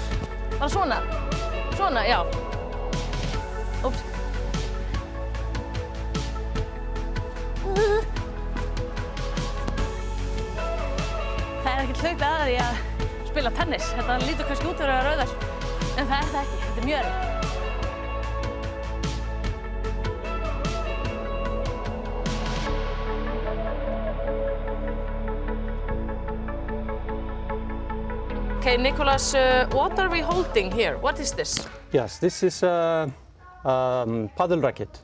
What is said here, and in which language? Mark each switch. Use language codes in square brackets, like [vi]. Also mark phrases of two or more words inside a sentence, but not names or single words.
[is] Bara svona? Svona, já. Úps. Það er ekkert hlaupið að því að spila tennis. Þetta lítur kannski út fyrir að vera rauðar. En það er það ekki. Þetta er mjög erfitt. [en] Okay, Nicholas, what are we holding here? What is this? Yes, this is a paddle racket.